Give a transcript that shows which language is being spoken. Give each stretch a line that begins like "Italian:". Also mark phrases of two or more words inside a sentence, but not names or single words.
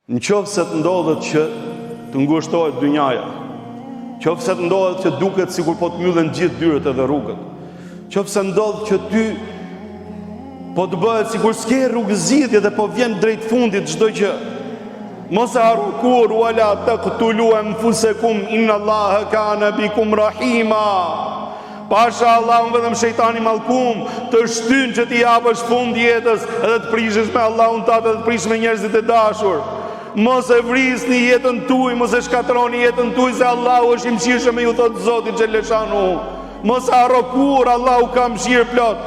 Albanian: Në qoftë se të ndodhet që të ngushtohet dynjaja, qoftë se të ndodhet që duket sikur po të mbyllen gjithë dyert edhe rrugët, qoftë se ndodh që ty po të bëhet sikur s'ke rrugë zgjidhje dhe po vjen drejt fundit çdo gjë, mos e harru kur
Arabic: ولا تقتلوا أنفسكم إن الله كان بكم رحيما.
Albanian: Pasha Allah unë vetëm shejtani mallkum të shtyn që ti japësh fund jetës edhe të prishesh me Allahun tatë edhe të prish me njerëzit e dashur. Mos e vrisni jetën tuaj, mos e shkatroni jetën tuaj se Allahu është i mëshirshëm me ju, thot Zoti xheleshanu. Mos e harro kur Allahu ka mëshirë plot.